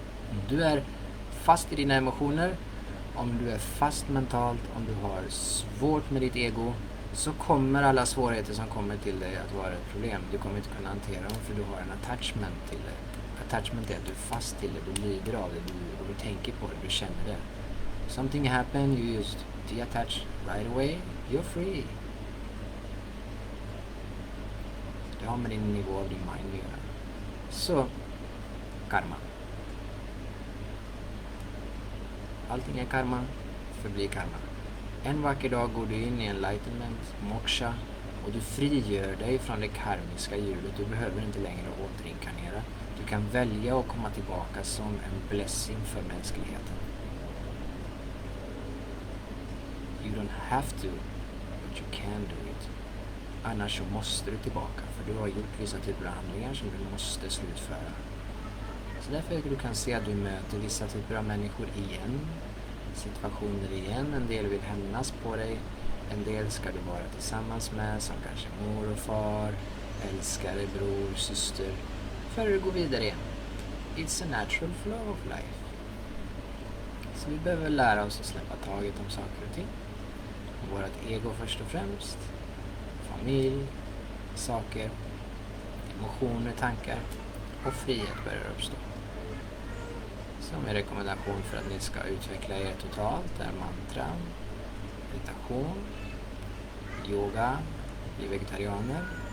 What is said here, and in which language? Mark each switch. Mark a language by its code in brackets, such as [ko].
[sv] Om du är fast i dina emotioner, om du är fast mentalt, om du har svårt med ditt ego, så kommer alla svårigheter som kommer till dig att vara ett problem. Du kommer inte kunna hantera dem för du har en attachment till det. Attachment är att du är fast till det, du lider av det, du tänker på det, du känner det. [en] Something happened, you just detach right away, you're free. [sv] Det har med din nivå av din mind att göra. Så, karma. Allting är karma, förblir karma. En vacker dag går du in i enlightenment, moksha, och du frigör dig från det karmiska hjulet. Du behöver inte längre återinkarnera. Du kan välja att komma tillbaka som en blessing för mänskligheten. [en] You don't have to, but you can do it. [sv] Annars så måste du tillbaka, för du har gjort vissa typer av handlingar som du måste slutföra. Så därför du kan se att du möter vissa typer av människor igen, situationer igen. En del vill hämnas på dig, en del ska du vara tillsammans med, som kanske mor och far, älskare, bror, syster, för att gå vidare igen. [en] it's a natural flow of life. [sv] Så vi behöver lära oss att släppa taget om saker och ting. Vårt ego först och främst. Familj, saker, emotioner, tankar. Och frihet börjar uppstå. Som en rekommendation för att ni ska utveckla er totalt är mantra, meditation, yoga, bli vegetarianer.